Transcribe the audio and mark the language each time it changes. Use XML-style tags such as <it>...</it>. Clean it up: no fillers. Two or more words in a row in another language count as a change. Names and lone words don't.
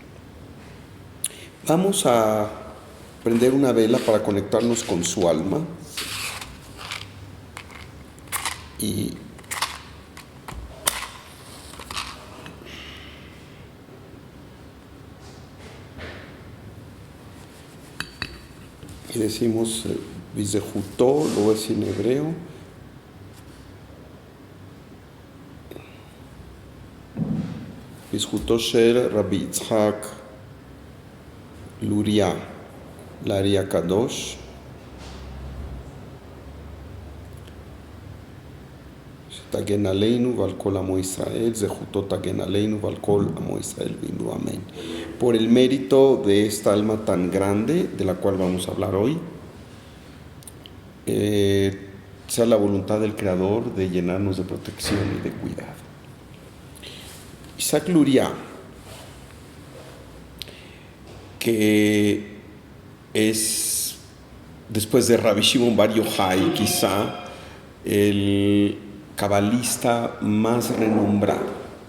<es>Vamos a prender una vela para conectarnos con su alma y decimos Vizehutó, lo voy a decir en hebreo.</es> <he>בזכותו של רבי יצחק לוריא האר"י הקדוש תגן עלינו ועל כל עמו ישראל, זכותו תגן עלינו ועל כל עמו ישראל</he> <es>vino amén. Por el mérito de esta alma tan grande, de la cual vamos a hablar hoy, sea la voluntad del Creador de llenarnos de protección y de cuidado. Isaac Luria, que es, después de Rabbi Shimon Bar Yochai, quizá el cabalista más renombrado.</es>